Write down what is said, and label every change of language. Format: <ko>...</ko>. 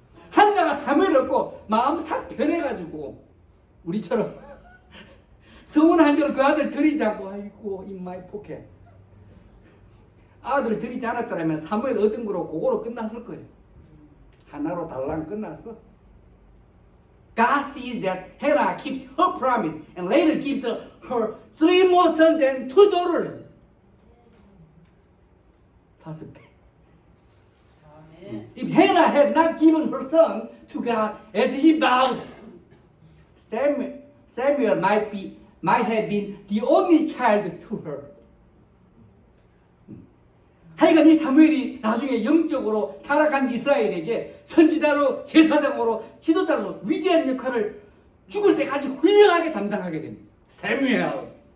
<ko>한나가 사무엘 얻고 마음 싹 변해가지고 우리처럼 서운한 대로 그 아들 들이자고 아이고</ko> <en>인마이 포켓</en> <ko>아들을 들이지 않았더라면 사무엘 얻은 거로 그거로 끝났을 거예요. 하나로 달랑 끝났어.</ko> <en>God sees that Hannah keeps her promise and later gives her 3 more sons and 2 daughters.</en> <ko>5배.</ko> <en>If Hannah had not given her son to God as he vowed, Samuel might have been the only child to her.</en> <ko>하여간 이 사무엘이 나중에 영적으로 타락한 이스라엘에게 선지자로 제사장으로 지도자로 위대한 역할을 죽을 때까지 훌륭하게 담당하게 됩니다. 사무엘.</ko>